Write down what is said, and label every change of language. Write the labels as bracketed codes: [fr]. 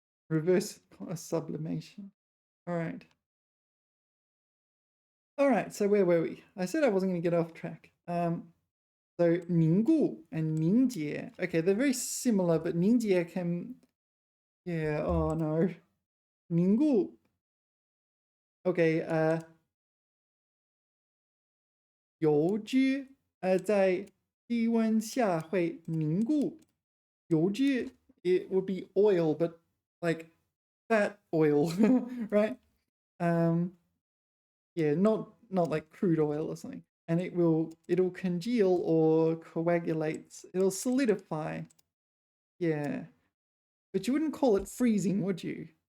[en] Reverse sublimation. All right. All right, so where were we? I said I wasn't going to get off track. So 凝固 and 凝结. Okay, they're very similar, but 凝结 can, yeah, oh no. [zh] 凝固. Okay, 油脂在低温下会凝固. [en] 油脂, it would be oil, but like fat oil, right? Yeah, not like crude oil or something. And it'll congeal or coagulate. It'll solidify. Yeah. But you wouldn't call it freezing, would you?